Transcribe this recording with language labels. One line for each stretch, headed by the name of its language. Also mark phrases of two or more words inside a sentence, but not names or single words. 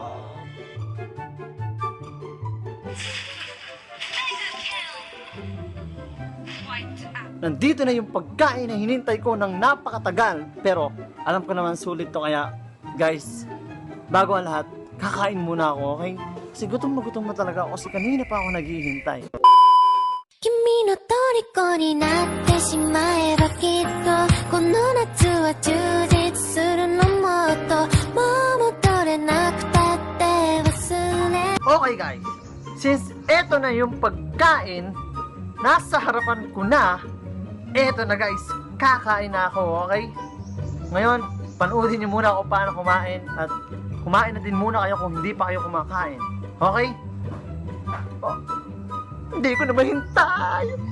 Filipino: Nandito na yung pagkain na hinintay ko ng napakatagal. Pero, alam ko naman sulit to kaya, guys, bago ang lahat, kakain muna ako, okay? Kasi gutom na talaga ako kasi kanina pa ako naghihintay.
Japanese: 君の虜になってしまえばきっとこの夏は充実するのもっともう戻れなくたって忘れ
English: Okay guys,
Filipino: since eto na yung pagkain, nasa harapan ko na, eto na guys, kakain na ako, okay? Ngayon, panoodin niyo muna ako paano kumain at kumain na din muna kayo kung hindi pa kayo kumakain. Okay? Oh, hindi ko na mahintay.